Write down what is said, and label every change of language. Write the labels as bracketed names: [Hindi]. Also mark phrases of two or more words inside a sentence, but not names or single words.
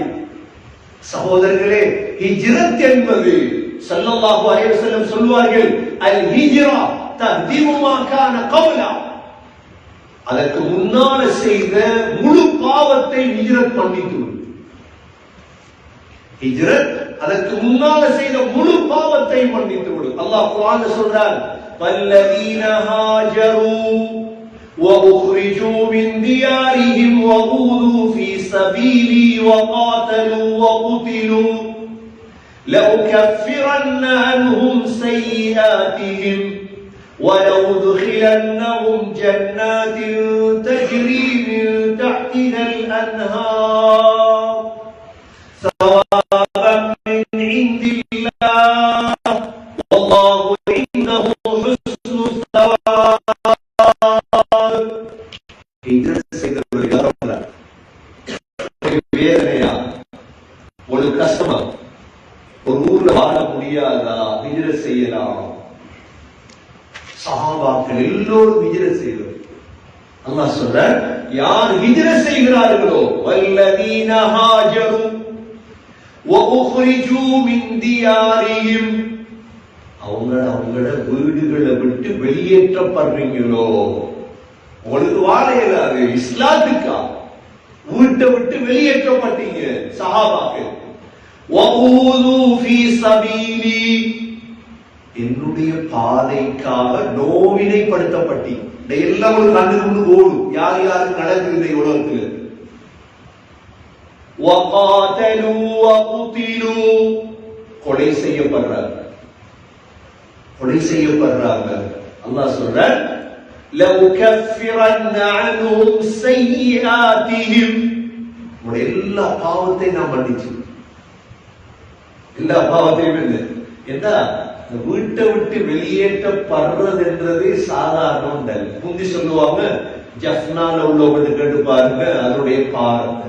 [Tamil] சகோதரர்களே, ஹிஜ்ரத் என்பது [Arabic] صلى الله عليه وسلم [Tamil] சொல்வார்கள், [Arabic] الهجرة تهدم ما كان قبلها, [Tamil] அதற்கு முன்னால செய்த முழு பாவத்தை ஹிஜ்ரத் மன்னித்து. ஹிஜ்ரத் அதற்கு முன்னால செய்த முழு பாவத்தை மன்னித்து விடும். அல்லாஹ் குர்ஆன்ல சொல்றார், [Arabic] والذين هاجروا وأخرجوا من ديارهم وأوذوا في سبيلي وقاتلوا وقتلوا لأكفرن عنهم سيئاتهم ولأدخلنهم جنات تجري من تحتها الأنهار ثوابا من عند الله والله عنده حسن الثواب. [Tamil] வேதனையா, ஒரு கஷ்டமா, ஒரு ஊர்ல வாழ முடியாதா, ஹிஜ்ரத் செய்யலாம். சஹாபாக்கள் எல்லோரும் ஹிஜ்ரத் செய்தார்கள். அல்லாஹ் சொல்றார், யார் ஹிஜ்ரத் செய்கிறார்களோ, [Arabic] والذين هاجروا وَأُخْرِجُوا مِنْ دِيَارِهِمْ [Tamil] அவங்கள வீடுகளை விட்டு வெளியேற்றப்படுறீங்களோ, உங்களுக்கு வாழ இயலாது. இஸ்லாத்துக்கா வீட்டை விட்டு வெளியேற்றப்பட்டீங்க சஹாபாக்கள். [Arabic] وَأُوذُوا فِي سَبِيلِي [Tamil] என்னுடைய பாதைக்காக நோவினைப்படுத்தப்பட்டீங்க. எல்லாம் ஒரு கண்ணுக்கு முன்னு ஓடும். யார் யாருக்கு நடக்குது இந்த உலகத்தில். [Arabic] وَقَاتَلُوا وَقُتِلُوا [Tamil] கொலை செய்யப்படுறாங்க. அல்லாஹ் சொல்றார், [Arabic] لَأُكَفِّرَنَّ عَنْهُمْ سَيِّئَاتِهِمْ [Tamil] எல்லா பாவத்தையும் நான் மன்னிச்சு, எல்லா பாவத்தையும் இல்லை. என்ன வீட்டை விட்டு வெளியேற்றப்படுறது என்றது சாதாரணம் இல்லை. முந்தி சொல்லுவாங்க, ஜஃப்னால உள்ளவங்க கேட்டு பாருங்க அதனுடைய பாரத்தை.